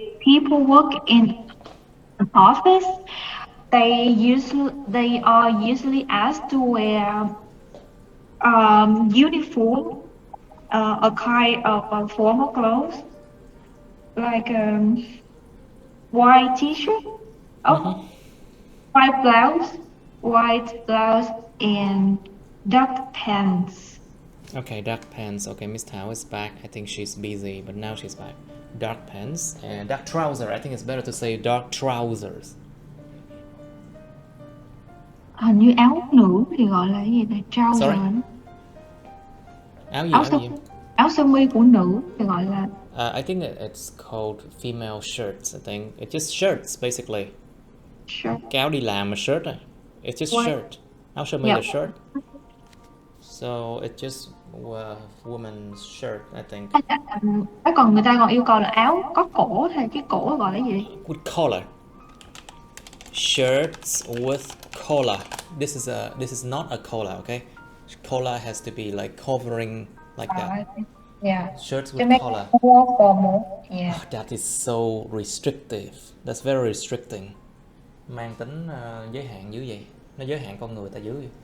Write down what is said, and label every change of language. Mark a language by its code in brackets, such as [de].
[en] people work in an office, they are usually asked to wear uniform, a kind of formal clothes, like white t-shirt, white blouse and dark pants. Okay, dark pants. Okay, Miss Tao is back. I think she's busy, but now she's back. Dark pants and dark trouser. I think it's better to say dark trousers. [vi] Hình như áo nữ thì gọi là cái gì này, trouser. Sorry? Áo gì? Áo sơ mi của nữ thì gọi là [en] I think it's called female shirts. I think it's just shirts basically. shirt. [vi] Cái áo đi làm mà shirt này. [en] It's just shirt. [vi] Áo sơ mi là shirt. [en] So it's just woman's shirt, I think. [vi] Còn người ta còn yêu cầu là áo có cổ thì cái cổ gọi là gì? [en] With collar. Shirts with collar. This is not a collar, okay? Collar has to be like covering like that. Yeah. Shirts with collar. Yeah. Oh, that is so restrictive. That's very restricting. [vi] Mang tính giới hạn dữ vậy. Nó giới hạn con người ta dữ vậy.